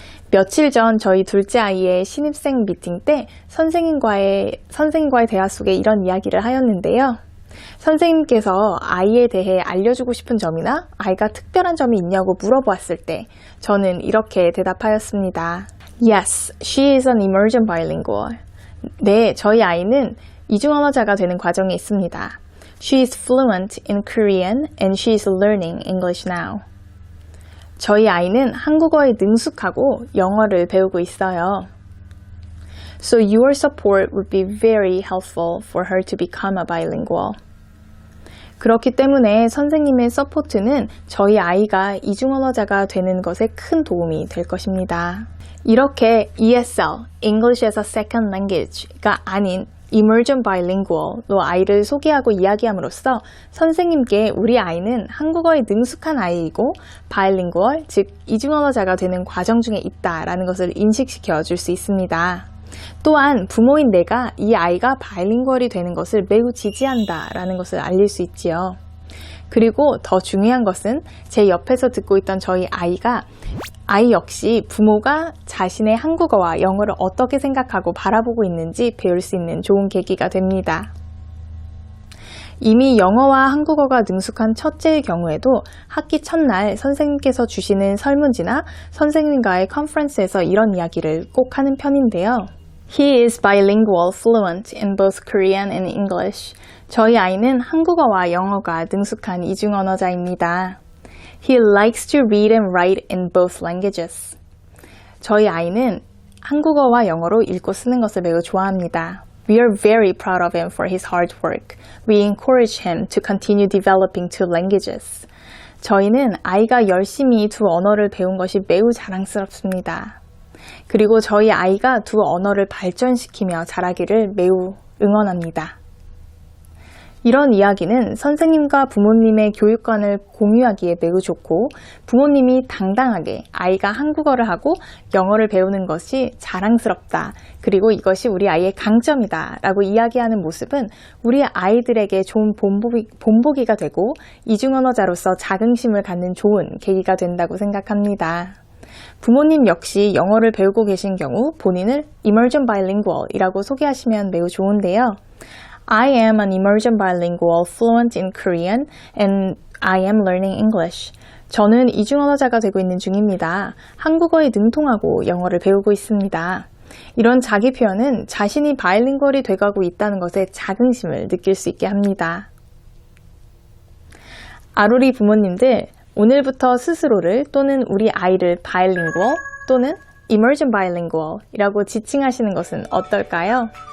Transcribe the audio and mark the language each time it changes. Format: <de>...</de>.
<ko>며칠 전 저희 둘째 아이의 신입생 미팅 때 선생님과의 대화 속에 이런 이야기를 하였는데요. 선생님께서 아이에 대해 알려주고 싶은 점이나 아이가 특별한 점이 있냐고 물어보았을 때 저는 이렇게 대답하였습니다.</ko> <en>Yes, she is an emergent bilingual.</en> <ko>네, 저희 아이는 이중언어자가 되는 과정에 있습니다.</ko> <en>She is fluent in Korean and she is learning English now.</en> <ko>저희 아이는 한국어에 능숙하고 영어를 배우고 있어요.</ko> <en>So your support would be very helpful for her to become a bilingual.</en> <ko>그렇기 때문에 선생님의 서포트는 저희 아이가 이중언어자가 되는 것에 큰 도움이 될 것입니다. 이렇게 ESL, English as a Second Language가 아닌 Emergent Bilingual로 아이를 소개하고 이야기함으로써 선생님께 우리 아이는 한국어에 능숙한 아이이고 Bilingual, 즉 이중언어자가 되는 과정 중에 있다라는 것을 인식시켜 줄 수 있습니다. 또한 부모인 내가 이 아이가 바이링구얼이 되는 것을 매우 지지한다라는 것을 알릴 수 있지요. 그리고 더 중요한 것은 제 옆에서 듣고 있던 저희 아이 역시 부모가 자신의 한국어와 영어를 어떻게 생각하고 바라보고 있는지 배울 수 있는 좋은 계기가 됩니다. 이미 영어와 한국어가 능숙한 첫째의 경우에도 학기 첫날 선생님께서 주시는 설문지나 선생님과의 컨퍼런스에서 이런 이야기를 꼭 하는 편인데요.</ko> <en>He is bilingual, fluent in both Korean and English.</en> <ko>저희 아이는 한국어와 영어가 능숙한 이중언어자입니다.</ko> <en>He likes to read and write in both languages.</en> <ko>저희 아이는 한국어와 영어로 읽고 쓰는 것을 매우 좋아합니다.</ko> <en>We are very proud of him for his hard work. We encourage him to continue developing two languages.</en> <ko>저희는 아이가 열심히 두 언어를 배운 것이 매우 자랑스럽습니다. 그리고 저희 아이가 두 언어를 발전시키며 자라기를 매우 응원합니다. 이런 이야기는 선생님과 부모님의 교육관을 공유하기에 매우 좋고 부모님이 당당하게 아이가 한국어를 하고 영어를 배우는 것이 자랑스럽다. 그리고 이것이 우리 아이의 강점이다 라고 이야기하는 모습은 우리 아이들에게 좋은 본보기가 되고 이중언어자로서 자긍심을 갖는 좋은 계기가 된다고 생각합니다. 부모님 역시 영어를 배우고 계신 경우 본인을 Emergent Bilingual 이라고 소개하시면 매우 좋은데요.</ko> <en>I am an emergent bilingual fluent in Korean and I am learning English.</en> <ko>저는 이중언어자가 되고 있는 중입니다. 한국어에 능통하고 영어를 배우고 있습니다. 이런 자기 표현은 자신이 바이링구얼이 돼가고 있다는 것에 자긍심을 느낄 수 있게 합니다. 아로리 부모님들, 오늘부터 스스로를 또는 우리 아이를 bilingual 또는 emerging bilingual 이라고 지칭하시는 것은 어떨까요?</ko>